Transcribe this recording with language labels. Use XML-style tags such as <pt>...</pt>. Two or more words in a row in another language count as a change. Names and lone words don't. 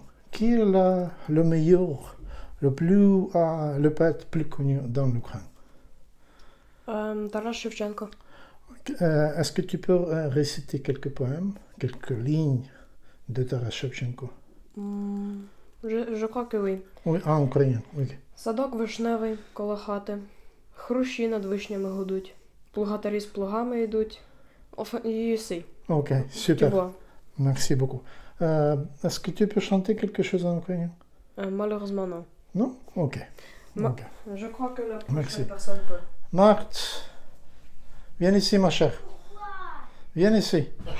<fr>Qui est le meilleur, le poète plus connu dans l'Ukraine? Тарас Шевченко. Est-ce que tu peux réciter quelques poèmes, quelques lignes de Taras Shevchenko? Je crois que oui. Oui, en ukrainien, oui.</fr> <uk>Садок вишневий коло хати, хрущі над вишнями гудуть, плугатарі з плугами йдуть.</uk> <en>You see.</en> <fr>Ok, super. Tu vois. Merci beaucoup. Est-ce que tu peux chanter quelque chose en ukrainien? Malheureusement non. Non? Ok. Ok. Je crois que la Merci. prochaine personne peut. Marthe, viens ici ma chère. Viens ici.</fr>